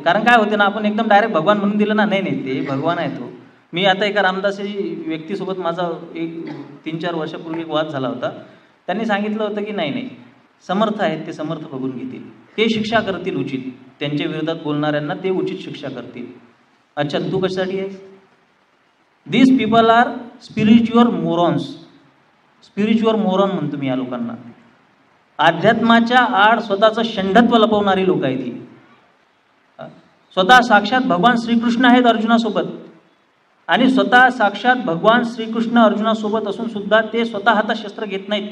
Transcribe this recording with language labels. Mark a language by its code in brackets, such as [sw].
[mr] कारण काय होते ना, आपण एकदम डायरेक्ट भगवान म्हणून दिलं ना, नाही ते भगवान आहे तो. मी आता एका रामदासी व्यक्तीसोबत माझा एक 3-4 वर्षापूर्वी एक वाद झाला होता. त्यांनी सांगितलं होतं की नाही समर्थ आहेत, ते समर्थ बघून घेतील, ते शिक्षा करतील उचित, त्यांच्या विरोधात बोलणाऱ्यांना ते उचित शिक्षा करतील. अच्छा, तू कशासाठी आहेस? [en] This people are spiritual morons. Spiritual moron [mr] म्हणतो मी या लोकांना. अध्यात्माच्या आड स्वतःचं षंडत्व लपवणारी लोक आहेत ही. स्वतः साक्षात भगवान श्रीकृष्ण आहेत अर्जुनासोबत, आणि स्वतः साक्षात भगवान श्रीकृष्ण अर्जुनासोबत असून सुद्धा ते स्वतः हातात शस्त्र घेत नाहीत.